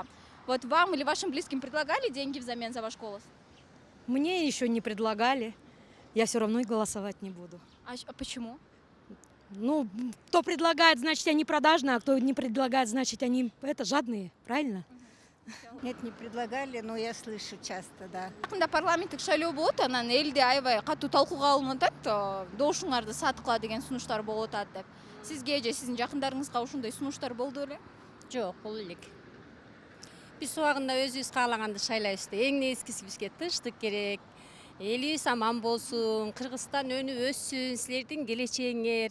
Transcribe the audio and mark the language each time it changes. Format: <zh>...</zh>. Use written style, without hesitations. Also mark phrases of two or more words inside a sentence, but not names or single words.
<ru>Вот вам или вашим близким предлагали деньги взамен за ваш голос? Мне еще не предлагали. Я все равно и голосовать не буду. А почему? Ну, кто предлагает, значит, они продажные, а кто не предлагает, значит, они жадные, правильно? Нет, не предлагали, но я слышу часто, да.</ru> <ky>Якында парламенттик шайлоо болот, анан элде аябай катуу талкууга алынып атат, добушуңарды саткыла деген сунуштар болуп атат деп. Сизге же сиздин жакындарыңызга ушундай сунуштар болду беле? Жок, бул элек. Биз убагында өзүбүз каалаганды шайлайбыз да. Эң негизгиси бизге тынчтык керек. Элибиз аман болсун, Кыргызстан өнүп өссүн, силердин келечегиңер.</ky>